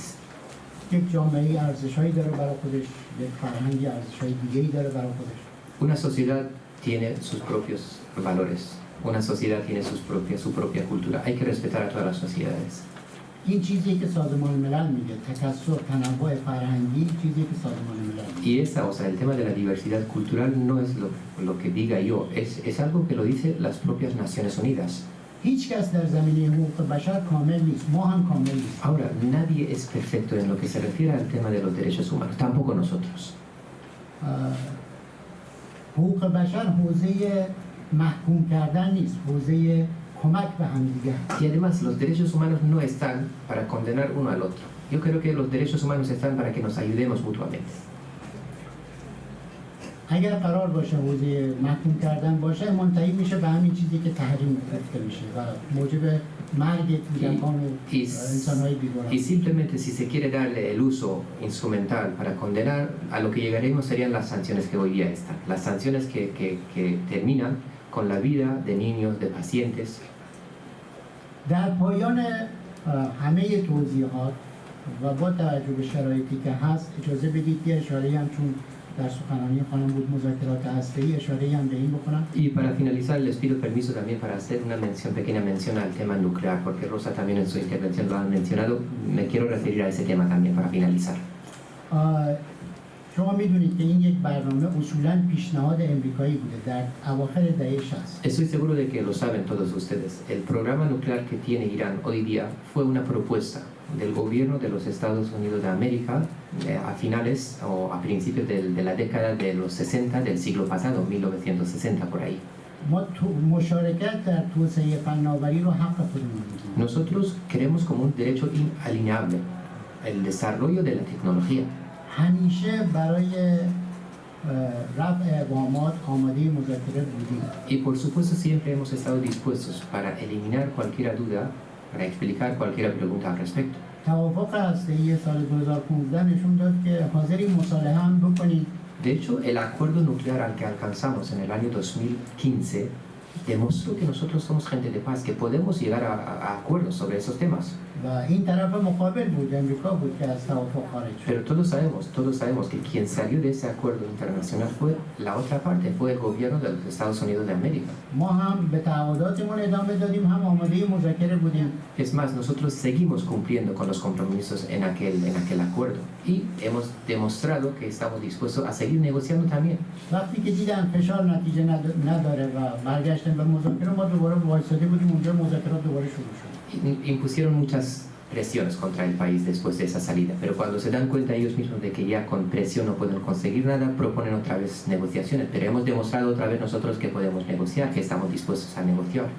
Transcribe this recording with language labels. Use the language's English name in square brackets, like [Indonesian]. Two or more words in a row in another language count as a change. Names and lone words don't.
[Persian] یک جامعه ارزش‌هایی داره برای خودش، یک فرهنگی ارزش‌های دیگه‌ای داره برای خودش. [Spanish] Una sociedad tiene sus propios valores, una sociedad tiene su propia cultura. Hay que respetar a todas las sociedades. [Persian] این چیزی که سازمان ملل میگه، تکثر تنوع فرهنگی، چیزی که سازمان ملل میگه. [Spanish] Y esa, o sea, el tema de la diversidad cultural no es lo que diga yo, es algo que lo dice las propias Naciones Unidas. [Persian] هیچ کس در زمینه حقوق بشر کامل نیست، ما هم کامل نیست. [Spanish] Ahora, nadie es perfecto en lo que se refiere al tema de los derechos humanos, tampoco nosotros. [Persian] حقوق بشر حوزه محکوم کردن نیست، حوزه کمک به همدیگه. [Spanish] Y además, los derechos humanos no están para condenar uno al otro. Yo creo que los derechos humanos están para que nos ayudemos mutuamente. [Persian] اگر قرار باشه حوزه محکوم کردن باشه منتهی میشه به همین چیزی که تحریم گرفته میشه و موجب مرگ کودکان و انسانهای بیگناه. [Spanish] Y simplemente si se quiere darle el uso instrumental para condenar, a lo que llegaremos serían las sanciones que hoy día están. Las sanciones que terminan con la vida de niños, de pacientes. [Persian] در پایان همه توضیحات و با توجه به شرایطی که هست اجازه بدید که اشاره هم چون در سخنرانی خانم بود مذاکرات هسته‌ای اشاره هم به این بکنم. [Spanish] Y para finalizar les pido permiso también para hacer una pequeña mención al tema nuclear, porque Rosa también en su intervención lo ha mencionado. Me quiero referir a ese tema también para finalizar. [Persian] شما میدونید که این یک برنامه اصولاً پیشنهاد امریکایی بوده در اواخر دهه 60. [Spanish] Estoy seguro de que lo saben todos ustedes. El programa nuclear que tiene Irán hoy día fue una propuesta del gobierno de los Estados Unidos de América a finales o a principios de la década de los 60 del siglo pasado, 1960 por ahí. [Persian] ما مشارکت در توسعه فناوری رو حق خودمون می‌دونیم. [Spanish] Nosotros queremos como un derecho inalienable el desarrollo de la tecnología. [Persian] همیشه برای رفع ابهامات آماده مذاکره بودیم. [Spanish] Y por supuesto siempre hemos estado dispuestos para eliminar cualquier duda, para explicar cualquier pregunta al respecto. [Persian] توافق هسته‌ای سال 2015 نشون داد که حاضریم مصالحه هم بکنیم. [Spanish] De hecho, el acuerdo nuclear al que alcanzamos en el año 2015 demostró que nosotros somos gente de paz, que podemos llegar a acuerdos sobre esos temas. [Persian] و این طرف مقابل بود، امریکا بود که از توافق خارج شد. [Spanish] Pero todos sabemos que quien salió de ese acuerdo internacional fue la otra parte, fue el gobierno de los Estados Unidos de América. [Persian] ما هم به تعهداتمون ادامه دادیم، هم آماده مذاکره بودیم. [Spanish] Es más, nosotros seguimos cumpliendo con los compromisos en aquel acuerdo y hemos demostrado que estamos dispuestos a seguir negociando también. [Persian] وقتی که دیدن فشار نتیجه نداره و برگشتن به مذاکره، ما دوباره وایساده بودیم اونجا، مذاکرات دوباره شروع شد. [Spanish] Impusieron muchas presiones contra el país después de esa salida, pero cuando se dan cuenta ellos mismos de que ya con presión no pueden conseguir nada, proponen otra vez negociaciones, pero hemos demostrado otra vez nosotros que podemos negociar, que estamos dispuestos a negociar.